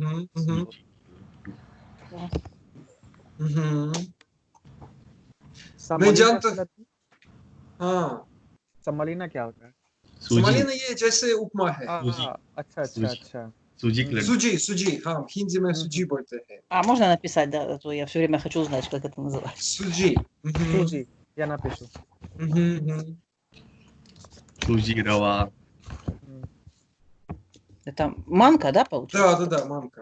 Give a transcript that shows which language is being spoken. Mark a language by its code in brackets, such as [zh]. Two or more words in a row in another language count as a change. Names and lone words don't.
[hi] मैं जानता। सेमोलिना क्या होता है? सेमोलिना ये जैसे उपमा है। अच्छा अच्छा अच्छा। Суджи, हिंदी में सूजी बोलते हैं। [ru] Можно написать, да, а то я все время хочу знать, как это называется. Суджи. Суджи, я напишу. [hi] सूजी रवा। [ru] Это манка, да, получается? Да, манка.